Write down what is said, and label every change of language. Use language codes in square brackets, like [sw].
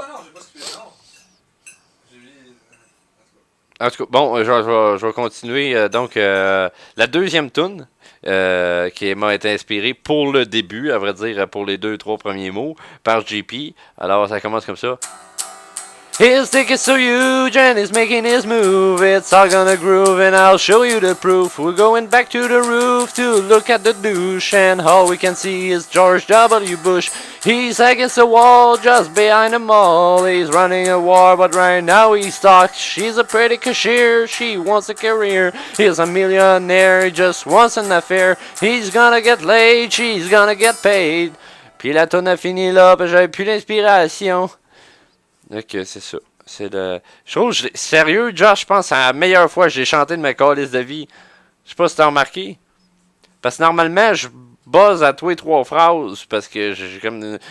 [fr] non, j'ai pas skippé le nom. J'ai mis. En tout cas, bon, je vais continuer. Donc, la deuxième tune qui m'a été inspirée pour le début, à vrai dire, pour les 2-3 premiers mots, par JP. Alors, ça commence comme ça. [en] His dick is so huge and he's making his move. It's all gonna groove and I'll show you the proof. We're going back to the roof to look at the douche, and all we can see is George W. Bush. He's against the wall just behind the mall. He's running a war, but right now he's stuck. She's a pretty cashier, she wants a career. He's a millionaire, he just wants an affair. He's gonna get laid, she's gonna get paid. [fr] Puis la tonne a fini là, puis j'avais plus d'inspiration. Ok, c'est ça. C'est le. Je trouve, sérieux, Josh, je pense que c'est la meilleure fois que j'ai chanté de ma calice de vie. Je sais pas si t'as remarqué. Parce que normalement, je buzz à tous les 3 phrases. Parce que j'ai comme.